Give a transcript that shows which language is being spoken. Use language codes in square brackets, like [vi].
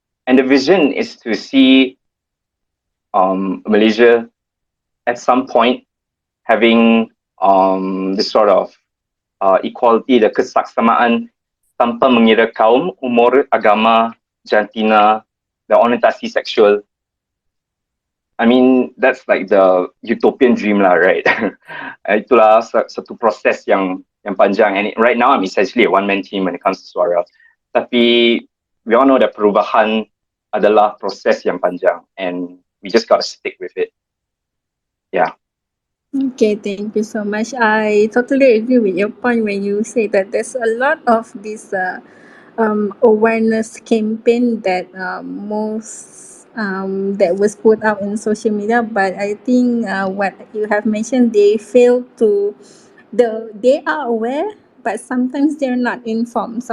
[en] And the vision is to see Malaysia at some point having this sort of equality, the [ms] kesaksamaan tanpa mengira kaum, umur, agama, jantina, dan orientasi seksual. [en] I mean, that's like the utopian dream lah, right? [ms] Itulah satu proses yang panjang. [en] And right now, I'm essentially a one-man team when it comes to SUARA. Tapi we all know that [ms] perubahan adalah proses yang panjang, [en] and we just gotta stick with it. Yeah. Okay, thank you so much. I totally agree with your point when you say that there's a lot of this awareness campaign that that was put out in social media, but I think what you have mentioned, they fail to they are aware, but sometimes they're not informed.